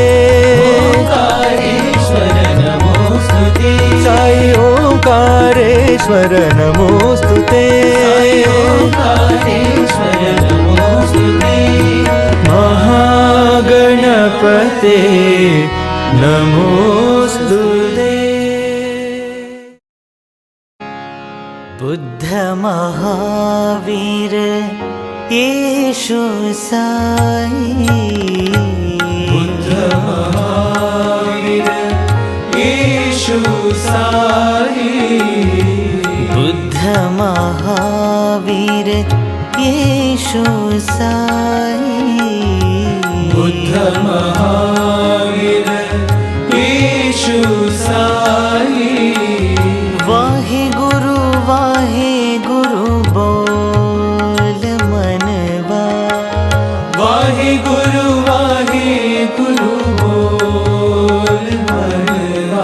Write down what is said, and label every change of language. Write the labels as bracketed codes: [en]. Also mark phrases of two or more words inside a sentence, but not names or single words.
[sa] साई ओंकारेश्वर नमोस्तुते। महागणपते नमोस्तुते। बुद्ध महावीर येशु साई। बुद्ध महावीर येशु साई। बुद्ध महावीर येशु साई। बुद्ध महावीर येशु साई। [hi] वाहे गुरु बोल मनवा। वाहे गुरु बोल मनवा।